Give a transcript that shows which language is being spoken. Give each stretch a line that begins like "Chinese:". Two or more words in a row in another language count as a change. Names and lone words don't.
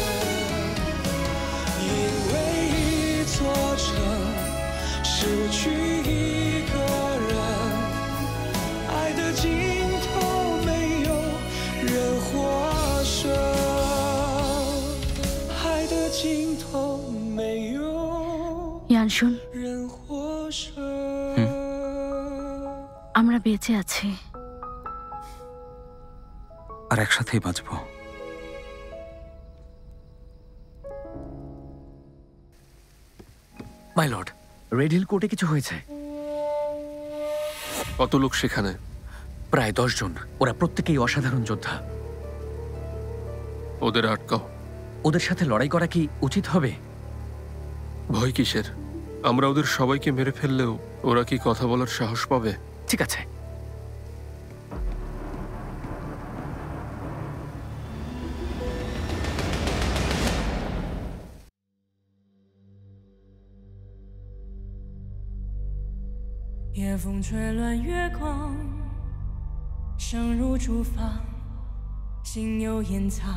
Chinese: 因为一座城失去一个人，爱的尽头没有人获胜，爱的尽头没有 ইয়ানশুন, 人获胜。
Bangla: আমরা বেঁচে আছি আর একসাথেই বাঁচবো।
English: my lord,
Bangla: রেড হিল কোর্টে কিছু হয়েছে। কত লোক সেখানে? প্রায় 10 জন। ওরা প্রত্যেকেই অসাধারণ যোদ্ধা। ওদের আটকাও। ওদের সাথে লড়াই করা কি উচিত হবে? ভয় কিসের? আমরা ওদের সবাইকে মেরে ফেললেও ওরা কি কথা বলার সাহস পাবে? ঠিক আছে।
Chinese: 夜风吹乱月光，声如竹房，心有掩藏。